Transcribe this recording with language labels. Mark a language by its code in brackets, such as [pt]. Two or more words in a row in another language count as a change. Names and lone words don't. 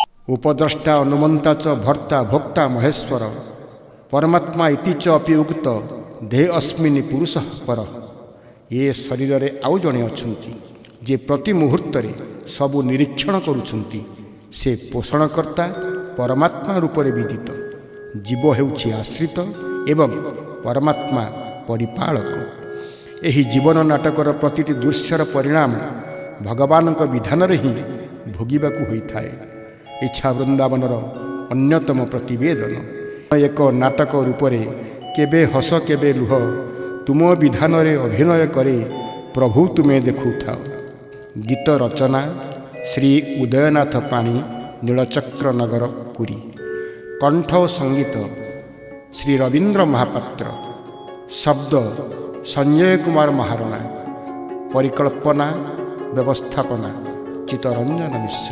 [sa] उपद्रष्टा अनुमंता च भर्ता भोक्ता महेश्वर परमात्मा इति च अपि उक्त देह अस्मिन् पुरुष पर। [or] ଏ ଶରୀର ରେ ଆଉ ଜଣେ ଅଛନ୍ତି ଯେ ପ୍ରତି ମୁହୂର୍ତ୍ତ ରେ ସବୁ ନିରୀକ୍ଷଣ କରୁଛନ୍ତି। ସେ ପୋଷଣକର୍ତ୍ତା ପରମାତ୍ମା ରୂପ ରେ ବିଦିତ। ଜୀବ ହେଉଛି ଆଶ୍ରିତ ଏବଂ ପରମାତ୍ମା ପରିପାଳକ। ଏହି ଜୀବନ ନାଟକର ପ୍ରତିଟି ଦୃଶ୍ୟର ପରିଣାମ ଭଗବାନ ବିଧାନ ରେ ହିଁ ଭୋଗିବାକୁ ହୋଇଥାଏ। ଇଚ୍ଛା ବୃନ୍ଦାବନର ଅନ୍ୟତମ ପ୍ରତିବେଦନ। ଏକ ନାଟକ ରୂପ ରେ କେବେ ହସ କେବେ ଲୁହ ତୁମ ବିଧାନ ରେ ଅଭିନୟ କରେ ପ୍ରଭୁ ତୁମେ ଦେଖୁଥାଅ। ଗୀତ ରଚନା ଶ୍ରୀ ଉଦୟନାଥ ପାଣି, ନୀଳଚକ୍ର ନଗର, ପୁରୀ। କଣ୍ଠ ସଙ୍ଗୀତ ଶ୍ରୀ ରବୀନ୍ଦ୍ର ମହାପାତ୍ର। ଶବ୍ଦ ସଞ୍ଜୟ କୁମାର ମହାରଣା। ପରିକଳ୍ପନା ବ୍ୟବସ୍ଥାପନା ଚିତ୍ତରଞ୍ଜନ ମିଶ୍ର।